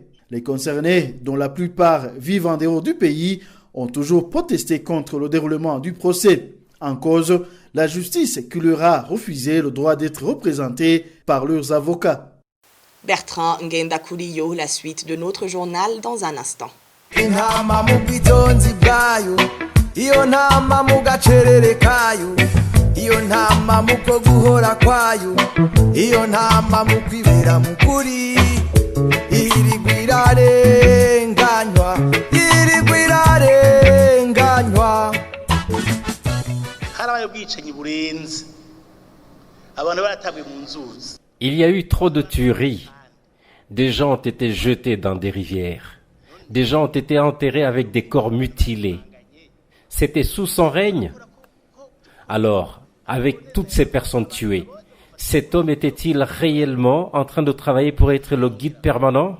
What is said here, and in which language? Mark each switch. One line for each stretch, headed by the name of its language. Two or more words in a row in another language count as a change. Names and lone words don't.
French: Les concernés, dont la plupart vivent en dehors du pays, ont toujours protesté contre le déroulement du procès. En cause, la justice qui leur a refusé le droit d'être représentés par leurs avocats. Bertrand Ngendakuliyo, la suite de notre journal dans un instant.
Rundi: Iyo ntama muko guhora kwayo, iyo ntama mukwibera mukuri, irigwirarenganywa. Harabaye ubwicanyi burenze, abantu baratabwe mu nzuzi.
French: Il y a eu trop de tueries. Des gens ont été jetés dans des rivières. Des gens ont été enterrés avec des corps mutilés. C'était sous son règne. Alors, avec toutes ces personnes tuées, cet homme était-il réellement en train de travailler pour être le guide permanent?